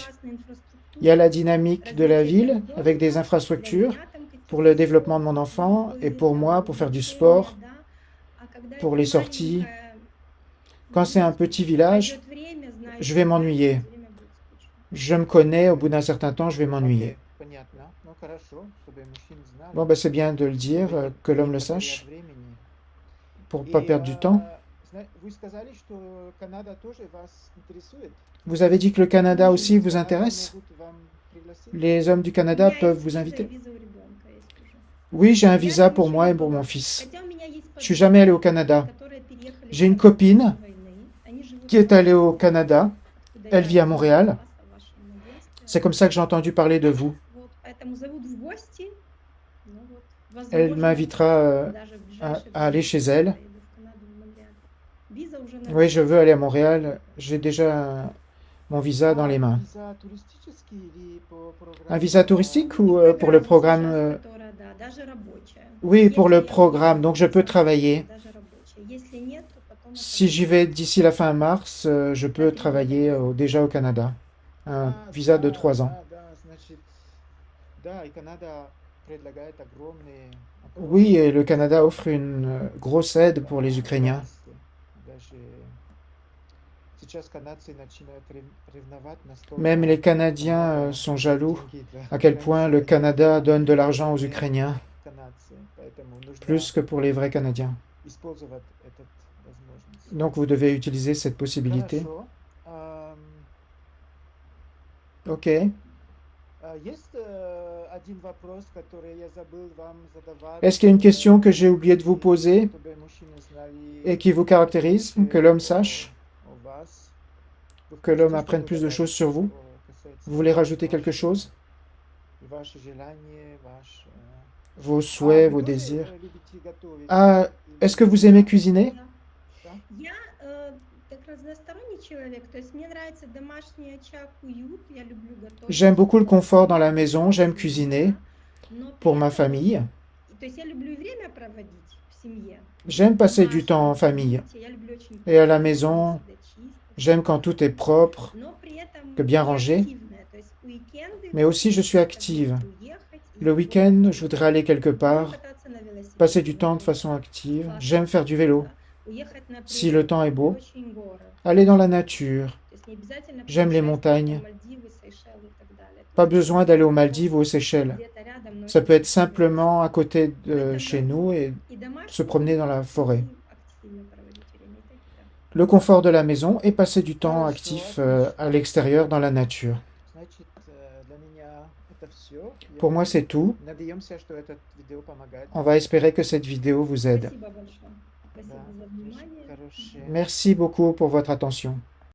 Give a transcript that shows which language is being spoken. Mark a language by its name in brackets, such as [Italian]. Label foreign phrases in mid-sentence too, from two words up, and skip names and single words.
[French] Il y a la dynamique de la ville avec des infrastructures pour le développement de mon enfant et pour moi, pour faire du sport, pour les sorties. Quand c'est un petit village, je vais m'ennuyer. Je me connais, au bout d'un certain temps, je vais m'ennuyer. [Russian] Окей, понятно. Ну, хорошо, чтобы мужчины знали, [French] Bon, ben, c'est bien de le dire, [Russian] чтобы [French] que l'homme [Russian] не [French] le [Russian] потерять [French] sache, [Russian] времени. [French] pour [Russian] И, [French] pas perdre du temps. [Russian] вы сказали, что Канада тоже вас интересует. [French] Vous avez dit que le Canada aussi [Russian] Мужчины [French] vous [Russian] из Канады [French] intéresse? [Russian] могут вам пригласить? [French] Les hommes du Canada peuvent vous inviter? Oui, j'ai un visa pour moi et pour mon fils. Je suis jamais allé au Canada. J'ai une copine qui est allée au Canada. Elle vit à Montréal. C'est comme ça que j'ai entendu parler de vous. Elle m'invitera à aller chez elle. [Russian] виза уже на [French] Oui, je veux aller à Montréal. J'ai déjà mon visa dans les mains. [Russian] Виза туристический или по [French] Un [Russian] программе [French] visa touristique ou [Russian] программа [French] pour le [Russian] сейчас, [French] programme [Russian] которая, да, даже рабочая. [French] Oui, pour le [Russian] Если я [French] programme. Donc, je peux [Russian] виза, [French] travailler. [Russian] даже рабочая. Если нет, то потом это [French] Si j'y vais d'ici la fin mars, je peux travailler déjà au Canada. Un visa de 3 ans. [Russian] Да, значит, да, и Канада предлагает огромные [French] Oui, et le Canada offre une grosse aide pour les Ukrainiens. [Russian] Даже сейчас канадцы начинают ревновать настолько. [French] Même les Canadiens sont jaloux [Russian] деньги для [French] à quel point le [Russian] украинцев, [French] Canada donne de l'argent aux Ukrainiens, [Russian] канадцы, поэтому нужно [French] plus que pour les vrais Canadiens. [Russian] использовать эту возможность. [French] Donc, vous devez utiliser cette possibilité. [Russian] Хорошо. [French] Ok. [Russian] Есть один вопрос, который я забыл вам задавать. [French] Est-ce qu'il y a une question que j'ai oublié de vous poser [Russian] чтобы мужчины знали [French] et qui vous caractérise, que l'homme sache, [Russian] о вас. Вы [French] que l'homme [Russian] хотите [French] apprenne [Russian] что-то [French] plus de [Russian] добавить, [French] choses sur vous? [Russian] что касается [French] Vous voulez rajouter [Russian] ваших- [French] quelque chose? [Russian] Ваши желания, [French] Vos souhaits, [Russian] вы [French] vos [Russian] тоже, [French] désirs? [Russian] любите готовить? [French] Ah, est-ce que vous aimez cuisiner? [Russian] Я как разносторонний человек, то есть мне нравится домашний очаг, уют, я люблю готовить. [French] J'aime beaucoup le confort dans la maison, j'aime cuisiner [Russian] Но [French] pour [Russian] при [French] ma [Russian] этом, [French] famille. [Russian] то есть я люблю и время проводить в семье. [French] J'aime passer du [Russian] Домашнее, [French] temps en famille. [Russian] я люблю очень [French] Et à la [Russian] красиво, [French] maison, [Russian] всегда чисто. [French] J'aime quand tout est propre, [Russian] Но при этом [French] que bien [Russian] я [French] rangé. [Russian] активная, то есть уикенды [French] mais aussi je suis [Russian] это [French] active. [Russian] будет уехать и [French] Le week-end, je voudrais aller quelque part, [Russian] кататься на велосипеде, [French] passer du temps de [Russian] например. [French] façon active. [Russian] Классно. [French] J'aime faire du vélo, [Russian] Уехать на [French] si [Russian] природу, [French] le temps est beau. [Russian] очень горы. [French] Aller dans la nature. [Russian] То есть не обязательно [French] J'aime les [Russian] путешествовать [French] montagnes. [Russian] на Мальдивы, Сейшелы и так далее. То [French] Pas [Russian] есть [French] besoin d'aller aux Maldives ou aux Seychelles. [Russian] где-то рядом, но [French] Ça [Russian] это [French] peut être [Russian] очень нравится. [French] simplement à côté de chez nous et [Russian] И домашний, [French] se promener dans la forêt. [Russian] и активно проводить время. И так, и так. [French] Le confort de la maison et passer du temps [Russian] Хорошо, [French] actif [Russian] отлично. [French] à l'extérieur dans la nature. [Russian] Значит, для меня это все. [French] Pour moi, c'est tout. [Russian] Надеемся, что это видео помогает. [French] On va espérer que cette vidéo vous aide. [Russian] Спасибо большое. Спасибо Да, за внимание. хорошее. [French] Merci beaucoup pour votre attention.